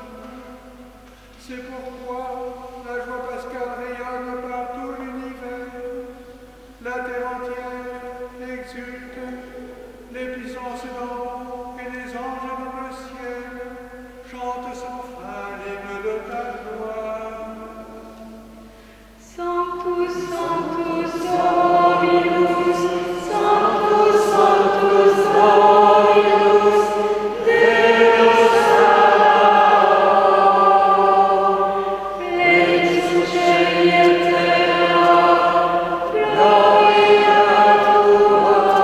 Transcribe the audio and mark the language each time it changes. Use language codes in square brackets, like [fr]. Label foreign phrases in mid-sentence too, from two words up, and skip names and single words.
[fr] C'est pourquoi la joie pascale rayonne par tout l'univers. La terre entière exulte, les puissances d'en haut et les anges dans le ciel chantent sans fin l'hymne de ta gloire. [la] Sanctus, Sanctus, Dominus, Sanctus, Sanctus, Dominus, Deus Sabaoth, plenitus caeli et terra, gloria tua.